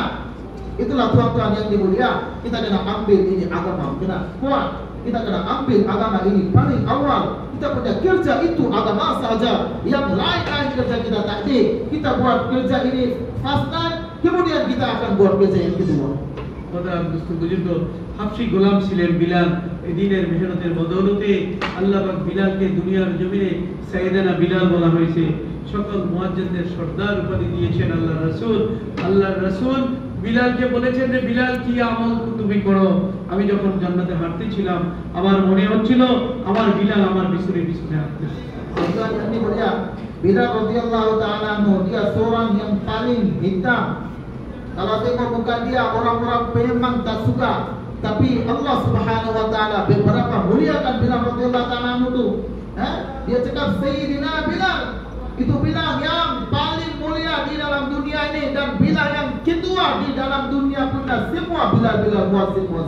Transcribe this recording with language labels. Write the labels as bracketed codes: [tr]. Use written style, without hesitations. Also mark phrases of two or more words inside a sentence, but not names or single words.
[ms] Itulah tuan-tuan yang dimulia, kita kena ambil ini agama, kena kuat. Kita kena ambil agama ini paling awal. Kita punya kerja itu agama saja, yang lain-lain kerja kita tak ada. Kita buat kerja ini [en] first time, [ms] kemudian kita akan buat kerja yang kedua. [bn] মোহতারাম দোস্ত বুজুর্গ, হাবশী গোলাম ছিলেন বিলাল। এই দিনের মেহনতের বদৌলতে আল্লাহ পাক বিলালকে দুনিয়ার জমিনে সাইয়েদানা বিলাল বলা হয়েছে। সকল মুয়াজ্জিনদের সর্দার উপাধি দিয়েছেন আল্লাহর রাসূল বিলালকে বলেছেন যে বিলাল কি আমল তুমি করো। আমি যখন জান্নাতে হাঁটতেছিলাম, আমার মনে হচ্ছিল আমার বিলাল আমার পিছনে হাঁটতেছে। [ms] Tuan-tuan yang dimulia, Bilal [ar] رضي الله تعالى عنه, [ms] dia seorang yang paling hitam. Kalau tengok muka dia, orang-orang memang tak suka. Tapi Allah [ar] سبحانه وتعالى [ms] beberapa muliakan Bilal [ar] رضي الله تعالى عنه [ms] tu. Dia cakap Sayyidina Bilal, itu Bilal yang paling mulia di dalam dunia ini, dan Bilal yang kedua di dalam dunia punya semua Bilal muazzin.